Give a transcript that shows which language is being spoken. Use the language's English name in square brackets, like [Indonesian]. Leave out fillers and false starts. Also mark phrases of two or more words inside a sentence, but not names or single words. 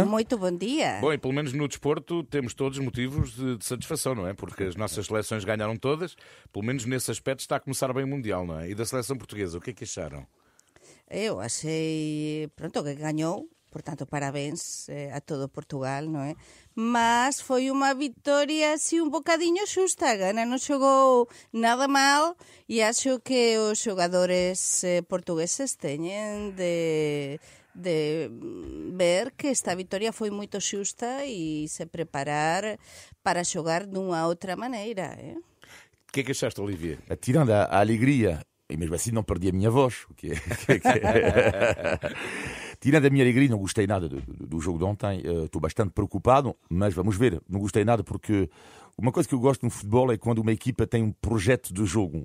[Portuguese] Muito bom dia. Bom, e pelo menos no desporto temos todos motivos de satisfação, não é? Porque as nossas seleções ganharam todas, pelo menos nesse aspecto está a começar bem o Mundial, não é? E da seleção portuguesa, o que é que acharam? Eu achei, pronto, que ganhou. Portanto, parabéns a todo Portugal, non é? [Galician] Mas foi unha vitória así un bocadiño xusta. Gana non xogou nada mal e acho que os xogadores portugueses teñen de ver que esta vitória foi moito xusta e se preparar para xogar dunha outra maneira, eh? [Portuguese] O que é que achaste, Olivier? Tirando a alegria, e mesmo assim não perdi a minha voz, tirando a minha alegria, não gostei nada do jogo de ontem, estou bastante preocupado, mas vamos ver, não gostei nada porque uma coisa que eu gosto no futebol é quando uma equipa tem um projeto de jogo.